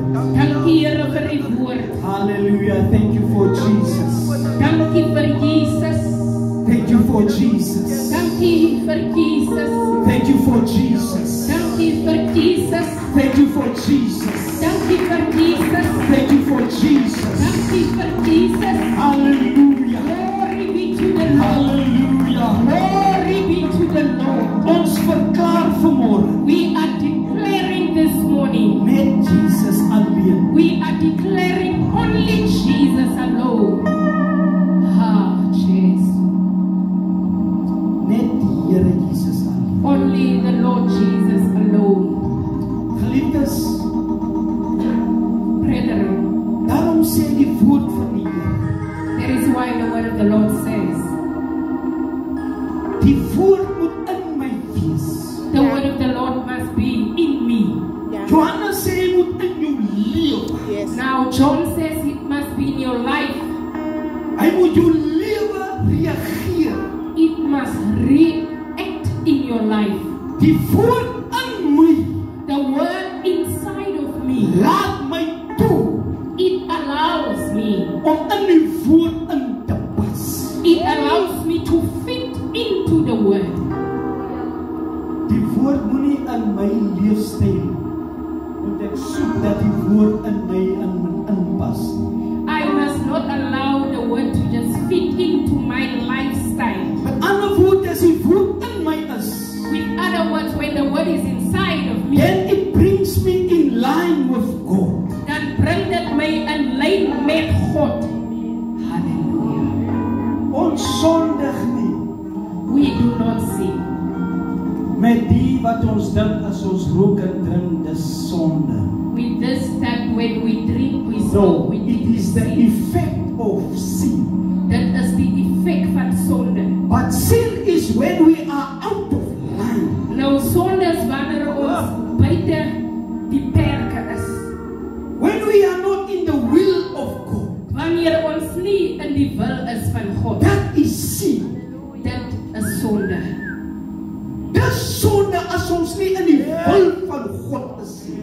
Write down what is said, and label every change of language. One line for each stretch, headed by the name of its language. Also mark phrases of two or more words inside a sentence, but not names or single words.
Afrikaans: Dankie, Here, vir die woord.
English: Hallelujah. Thank you for Jesus.
Afrikaans: Dankie vir Jesus.
English: Thank you for Jesus.
Afrikaans: Dankie vir Jesus.
English: Thank you for Jesus.
Afrikaans: Dankie vir Jesus.
English: Thank you for Jesus.
Afrikaans: Dankie vir Jesus.
English: Thank you for Jesus.
Afrikaans: Dankie vir Jesus.
English: Hallelujah. Glory be to the Lord. Hallelujah. Glory be to the Lord.
Afrikaans: Ons verklaar vanmorgen
English: We are declaring this morning.
Afrikaans: met Jesus alleen.
English: We are declaring only Jesus alone. Ah, Jesus.
Afrikaans: Net die Here Jesus alleen.
English: Only the Lord Jesus alone.
Afrikaans: Geliefdes,
English: Brethren,
Afrikaans: daarom sê die woord van die Here.
English: that is why the word of the Lord says,
Afrikaans: Die woord moet in my wees.
English: the word of the Lord must be in me.
Afrikaans: Johannes sê hy moet in jou lewe.
English: Yes. Now, John says it must be in your life.
Afrikaans: Hy moet jou lewe reageer.
English: It must react in your life.
Afrikaans: Die woord in my
English: The word inside of me,
Afrikaans: laat my toe
English: it allows me.
Afrikaans: om in die woord in te pas.
English: It allows me to fit into the word.
Afrikaans: Die woord moet nie in my leefstyl moet ek soek dat die woord in my inpas.
English: I must not allow the word to just fit into my lifestyle. Met ander woorde, as die woord in my is, With other words, when the word is inside of me, then it brings me in line with God.
Afrikaans: dan bring dit my in lyn met God. Hallelujah. Ons sondig nie
English: We do not sin.
Afrikaans: met die wat ons dink as ons rook en drink, dis sonde.
English: With this that when we drink, we No, smoke, we it think is the sin. effect of sin.
Afrikaans: Dit is die effek van sonde.
English: But sin is when we are out of line.
Afrikaans: Nou sonde is wanneer ons buite die perke is.
English: When we are not in the will of God.
Afrikaans: Wanneer ons nie in die wil is van God.
English: That is sin.
Afrikaans: Dit is sonde. Dis sonde as ons nie in die wil van God is nie.